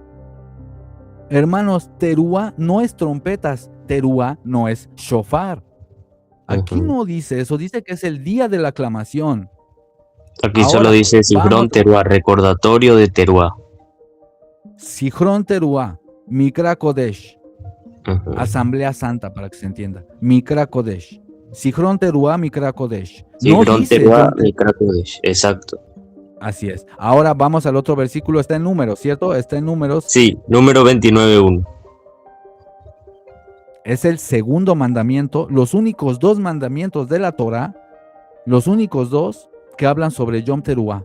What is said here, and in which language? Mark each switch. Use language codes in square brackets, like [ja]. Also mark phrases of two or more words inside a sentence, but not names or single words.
[es] Hermanos, Teruá no es trompetas, Teruá no es shofar. Aquí no dice eso, dice que es el día de la aclamación. Aquí ahora, solo dice [he] זכרון תרועה, [es] recordatorio de Teruá. [he] זכרון תרועה, מקרא קודש. [es] Asamblea Santa, para que se entienda. [he] מקרא קודש. זכרון תרועה, מקרא קודש. זכרון תרועה, מקרא קודש, [es] exacto. Así es. Ahora vamos al otro versículo, está en Números, ¿cierto? Está en Números. Sí, número 29:1. Es el segundo mandamiento, los únicos dos mandamientos de la Torah, los únicos dos que hablan sobre Yom Teruah.